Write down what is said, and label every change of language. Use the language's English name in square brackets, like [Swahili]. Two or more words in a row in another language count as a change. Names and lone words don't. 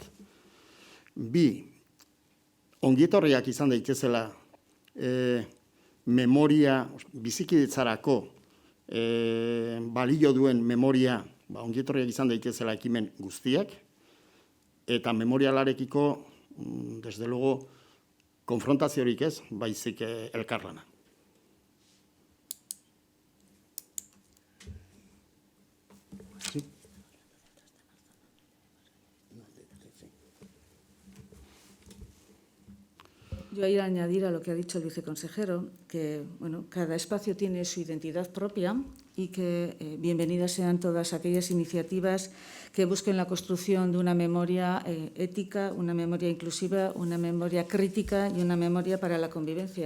[Basque] Bi, ongietorriak izan daitezela memoria, bizikidetzarako balio duen memoria, ongietorriak izan daitezela ekimen guztiak, eta memorialarekiko, [Spanish] desde luego, [Basque] konfrontaziorik ez, baizik elkarlana. [Spanish] Yo voy a añadir a lo que ha dicho el viceconsejero, que cada espacio tiene su identidad propia y que bienvenidas sean todas aquellas iniciativas que busquen la construcción de una memoria ética, una memoria inclusiva, una memoria crítica y una memoria para la convivencia.